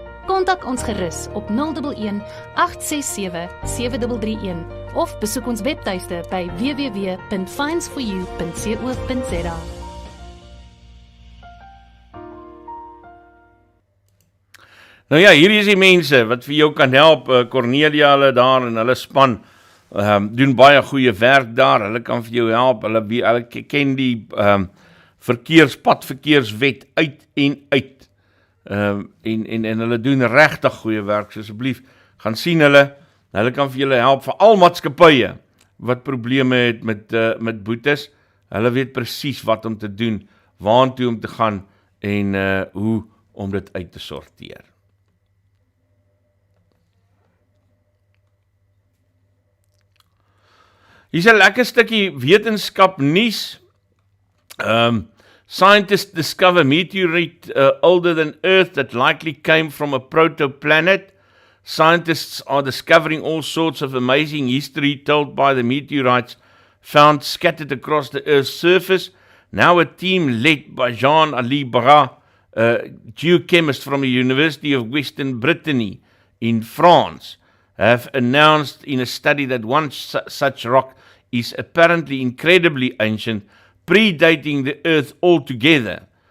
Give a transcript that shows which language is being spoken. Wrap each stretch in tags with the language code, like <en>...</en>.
<af>Kontak ons gerus op 011 867 7331 of besoek ons webtuiste by www.finesforyou.co.za. Nou ja, hier is die mense wat vir jou kan help. Cornelia, hulle daar en hulle span doen baie goeie werk daar. Hulle kan vir jou help. Hulle ken die padverkeerswet uit en uit. En hulle doen regtig goeie werk. So asseblief, gaan sien hulle. Hulle kan vir julle help, vir al maatskappye wat probleme het met boetes. Hulle weet presies wat om te doen, waartoe om te gaan en hoe om dit uit te sorteer. Hier is 'n lekker stukkie wetenskap nuus.</af> <en>Scientists discover meteorite older than Earth that likely came from a protoplanet. Scientists are discovering all sorts of amazing history told by the meteorites found scattered across the Earth's surface. Now a team led by Jean-Ali Barra, a geochemist from the University of Western Brittany in France, have announced in a study that one such rock is apparently incredibly ancient, predating the Earth altogether.</en>